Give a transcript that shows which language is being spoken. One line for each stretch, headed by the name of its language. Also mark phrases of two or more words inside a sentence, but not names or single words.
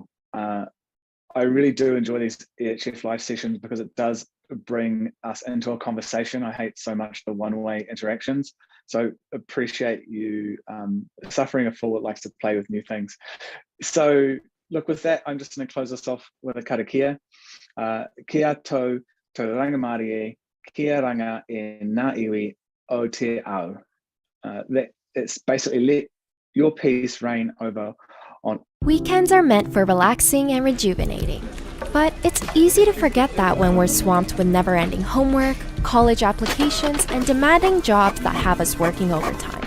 English: I really do enjoy these EHF live sessions because it does bring us into a conversation. I hate so much the one-way interactions. So appreciate you suffering a fool that likes to play with new things. So look, with that, I'm just going to close us off with a karakia.
Māori: Kia tau te rangamari e, kia ranga e ngā iwi o te ao.
English: It's basically let your peace reign over on. Weekends are meant for relaxing and rejuvenating. But it's easy to forget that when we're swamped with never-ending homework, college applications, and demanding jobs that have us working overtime.